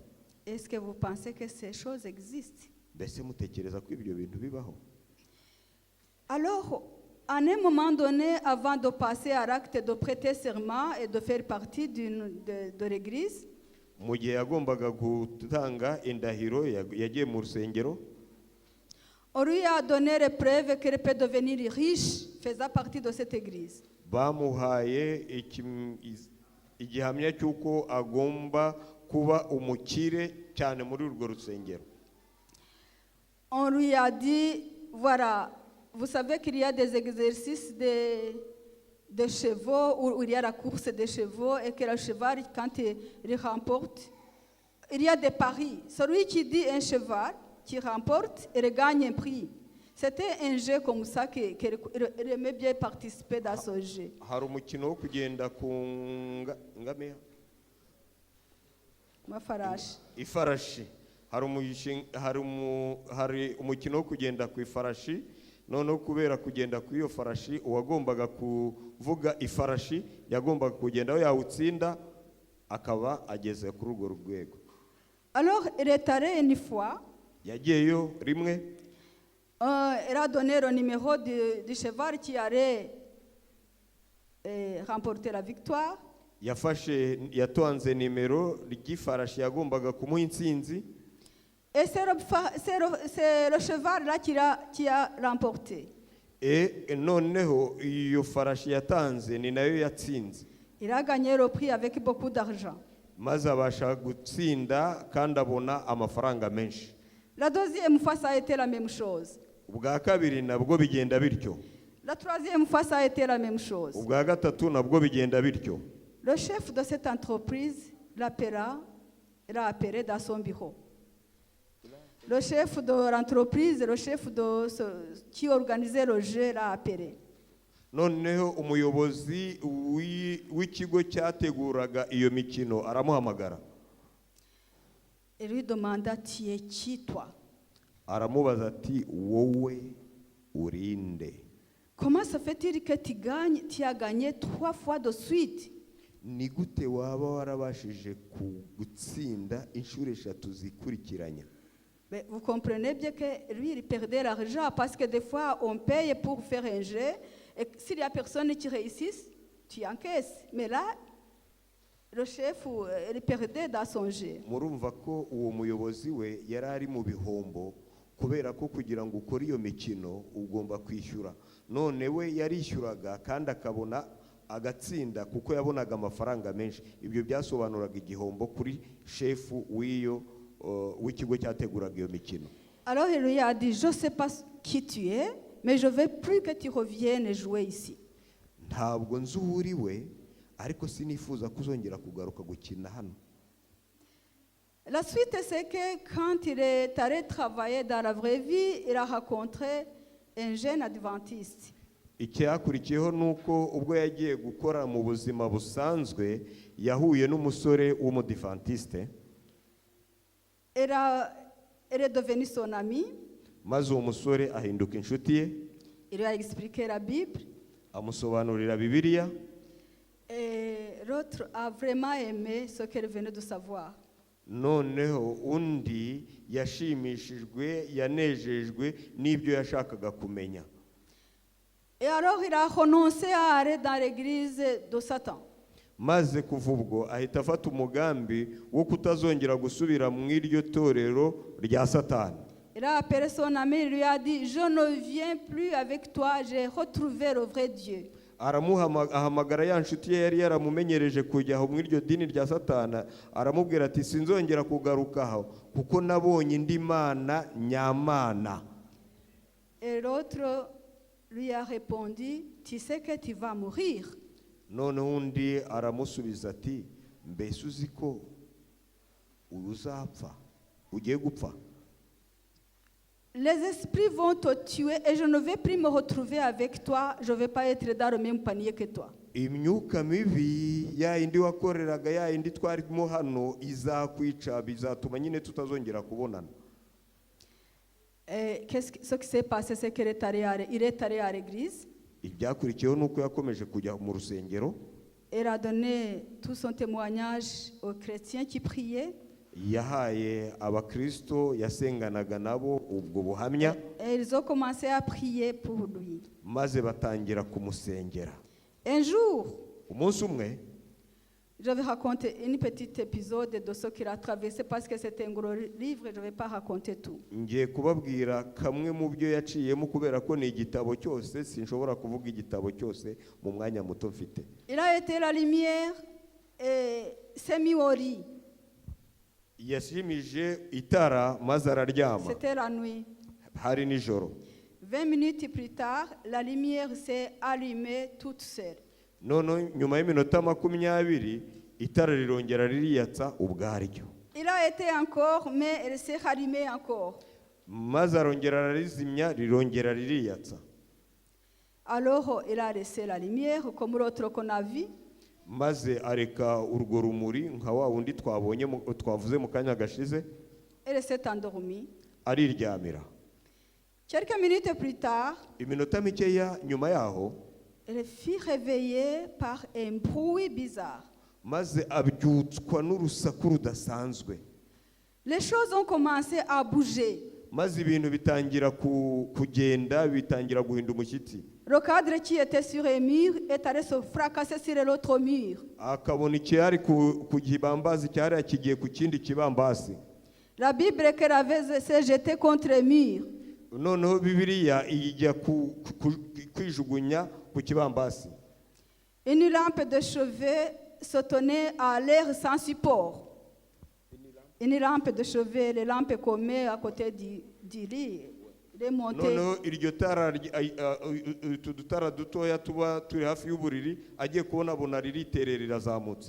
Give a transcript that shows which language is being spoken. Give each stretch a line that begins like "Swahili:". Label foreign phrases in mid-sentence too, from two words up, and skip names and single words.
French: Est-ce que vous pensez que ces choses existent?
Kinyarwanda: Mbese mutekereza ko ibyo bintu bibaho?
French: Alors, à un moment donné, avant de passer à l'acte de prêter serment et de faire partie de l'église,
Kinyarwanda: Mu gihe yagombaga gutanga indahiro yagiye mu rusengero,
French: on lui a donné les preuves qu'elle peut devenir riche faisant partie de cette église.
Kinyarwanda: bamuhaye igihamya cy'uko agomba kuba umukire cyane muri urwo rusengero.
French: On lui a dit, voilà, vous savez qu'il y a des exercices de chevaux, où il y a la course des chevaux, et que le cheval, quand il remporte, il y a des paris. Celui qui dit un cheval qui remporte, il gagne un prix. C'était un jeu comme ça qu'il aimait bien participer dans ce jeu.
Kinyarwanda: Hari umukino wo kugenda ku ngamiya, Mafarashi. ifarashi. Hari umukino wo kugenda ku ifarashi. Noneho kubera kugenda ku iyo farashi, uwagombaga kuvuga ifarashi yagombaga kugenda aho yawutsinda akaba ageze kuri urwo rwego.
French: Alors, il est allé une fois.
Kinyarwanda: Yagiyeyo rimwe,
French: Il a donné le numéro du cheval qui allait remporter la victoire.
Kinyarwanda: yatanze nimero ry'ifarashi yagombaga kumuha intsinzi.
French: Et c'est le cheval là qui a remporté.
Kinyarwanda: Noneho iyo farashi yatanze ni nayo yatsinze.
French: Il a gagné le prix avec beaucoup d'argent.
Kinyarwanda: Maze abasha gutsinda kandi abona amafaranga menshi.
French: La deuxième fois, ça a été la même chose.
Kinyarwanda: Ubwa kabiri nabwo bigenda bityo.
French: La troisième fois, ça a été la même chose.
Kinyarwanda: Ubwa gatatu nabwo bigenda bityo.
French: Le chef de cette entreprise l'a appelé dans son bureau. Le chef de l'entreprise, le chef qui organisait le jeu l'a appelé.
Kinyarwanda: Noneho umuyobozi w'ikigo cyateguraga iyo mikino aramuhamagara.
French: Il lui demanda, tu es qui toi?
Kinyarwanda: Aramubaza ati, wowe urinde?
French: Comment se fait-il que tu as gagné 3 fois de suite?
Kinyarwanda: Ni gute waba warabashije gutsinda inshuro 3 zikurikiranya?
French: Mais vous comprenez bien que lui, il perdait l'argent parce que des fois, on paye pour faire un jeu et s'il n'y a personne qui réussisse, tu encaisses. Mais là, le chef, il perdait dans son jeu.
Kinyarwanda: Murumva ko uwo muyobozi we yari ari mu bihombo kubera ko kugira ngo ukore iyo mikino ugomba kwishyura. None we yarishyuraga kandi akabona agatsinda kuko yabonaga amafaranga menshi. Ibyo byasobanuraga igihombo kuri shefu w'ikigo cyateguraga iyo mikino.
French: Alors il lui a dit, je ne sais pas qui tu es, mais je ne veux plus que tu reviennes jouer ici.
Kinyarwanda: Ntabwo nzi uwo uri we, ariko sinifuza kuzongera kugaruka gukina hano.
French: La suite, c'est que quand il est allé travailler dans la vraie vie, il a rencontré un jeune adventiste.
Kinyarwanda: Icyakurikiyeho nuko ubwo yagiye gukora mu buzima busanzwe yahuye n'umusore w'umudivantiste.
French: Elle est devenue son ami.
Kinyarwanda: Maze uwo musore ahinduka inshuti ye.
French: Il lui a expliqué la Bible.
Kinyarwanda: Amusobanurira Bibiliya.
French: Et L'autre a vraiment aimé ce qu'elle venait de savoir.
Kinyarwanda: noneho undi yashimishijwe yanejejwe n'ibyo yashakaga kumenya.
French: Et alors il a renoncé à aller dans l'église de Satan.
Kinyarwanda: Maze kuva ubwo ahita afata umugambi wo kutazongera gusubira mu iryo torero rya Satani.
French: Il a appelé son ami, il lui a dit, je ne viens plus avec toi, j'ai retrouvé le vrai Dieu.
Kinyarwanda: Ahamagara ya nshuti ye yari yaramumenyereje kujya mu iryo dini rya Satana, aramubwira ati sinzongera kugarukaho kuko nabonye indi mana nyamana.
French: Et l'autre lui a répondu, tu sais que tu vas mourir.
Kinyarwanda: None undi aramusubiza ati mbese uzi ko uzapfa, ugiye gupfa.
French: Les esprits vont te tuer et je ne vais plus me retrouver avec toi, je ne vais pas être dans le même panier que toi.
Kinyarwanda: Imyuka mibi ya indi wakoreraga ya indi twarimo hano izakwica, bizatuma nyine tutazongera kubonana.
French: Et ce qui s'est passé, c'est qu'il est allé à l'église.
Kinyarwanda: Ibyakurikiyeho nuko yakomeje kujya mu rusengero.
French: Il a donné tout son témoignage aux chrétiens qui priaient.
Kinyarwanda: Yahaye abakristo yasenganaga nabo ubwo buhamya.
French: Et ils ont commencé à prier pour lui.
Kinyarwanda: Maze batangira kumusengera.
French: Un jour,
Kinyarwanda: Umunsi umwe
French: je vais raconter un petit épisode de ce qu'il a traversé parce que c'est un gros livre, je ne vais pas raconter tout.
Kinyarwanda: ngiye kubabwira kamwe mu byo yaciyemo kubera ko ni igitabo cyose, sinshobora kuvuga igitabo cyose mu mwanya muto mfite.
French: Il a été la lumière et s'est mis au lit.
Kinyarwanda: Yashimije itara maze araryama.
French: C'était la nuit.
Kinyarwanda: Hari nijoro.
French: 20 minutes plus tard, la lumière s'est allumée toute seule.
Kinyarwanda: None nyuma y'iminota 20 itara rirongera ririyatsa ubwaryo.
French: Il a été encore, mais elle s'est allumée encore.
Kinyarwanda: Maze arongera ararizimya rirongera ririyatsa.
French: Alors il a laissé la lumière comme l'autre qu'on a vu.
Kinyarwanda: Maze areka urwo rumuri nka wa wundi twavuze mu kanya gashize.
French: Elle s'est endormie.
Kinyarwanda: Ariryamira.
French: Quelques minutes plus tard,
Kinyarwanda: Iminota mikeya nyuma yaho
French: elle fut réveillée par un bruit bizarre.
Kinyarwanda: maze abyutswa n'urusaku rudasanzwe.
French: Les choses ont commencé à bouger.
Kinyarwanda: Maze ibintu bitangira kugenda, bitangira guhinda umushyitsi.
French: Le cadre qui était sur un mur est allé se fracasser sur l'autre mur.
Kinyarwanda: Akabona icyari ku kibambazi cyari kigiye ku kindi kibambasi.
French: La Bible qu'elle avait s'est jetée contre le mur.
Kinyarwanda: Noneho Bibiliya ijya kwijugunya ku kibambasi.
French: Une lampe de chevet se tenait à l'air sans support. Une lampe de chevet, les lampes qu'on met à côté du lit, les montées.
Kinyarwanda: Noneho iryo tara tudutara dutoya tuba turi hafi y'uburiri agiye kubona abona ririterera rirazamutse.